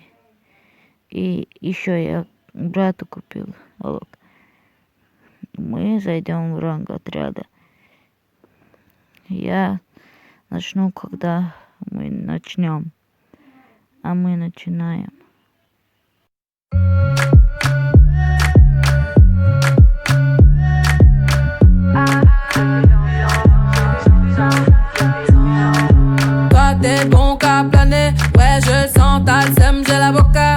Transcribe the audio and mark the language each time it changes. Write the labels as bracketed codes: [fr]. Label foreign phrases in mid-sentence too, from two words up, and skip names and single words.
[ru] И еще я брату купил Алок. Мы зайдем в ранг отряда. Я начну, когда мы начнем. А мы начинаем. [fr] T'es bon qu'à planer, ouais je le sens, t'as le seum, j'ai l'avocat.